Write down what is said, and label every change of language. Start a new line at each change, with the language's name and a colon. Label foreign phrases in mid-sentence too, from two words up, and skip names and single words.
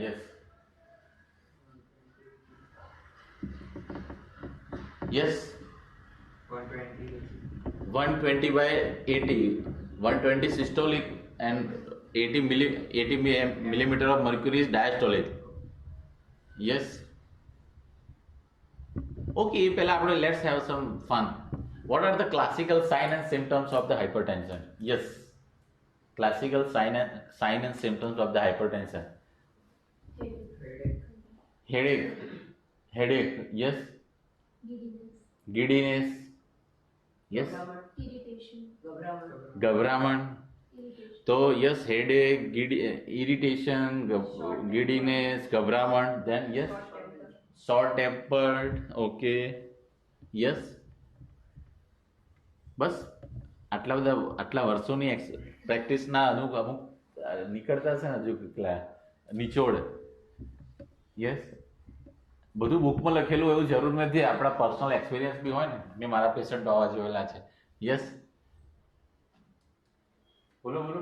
English: yes, yes, 120. 120/80. 120 systolic and 80 millimeter of mercury is diastolic. Yes. Okay,
Gujarati: પહેલા આપણે
English: let's have some fun. What are the classical sign and symptoms of the hypertension? Yes. Classical sign and symptoms of the hypertension. Headache. Yes. Giddiness. Yes. Irritation.
Gujarati: ગભરામણ. તો
English: yes, headache, irritation, giddiness,
Gujarati: ગભરામણ.
English: Then yes, short tempered. Okay. Yes.
Gujarati: બસ આટલા વર્ષોની પ્રેક્ટિસના અમુક નીકળતા છે ને હજુ કેટલા નિચોડ. યસ, બધું બુકમાં લખેલું એવું જરૂર નથી, આપણા
English: personal experience
Gujarati: બી હોય ને. મેં મારા પેશન્ટ આવા જોયેલા છે. યસ, બોલો.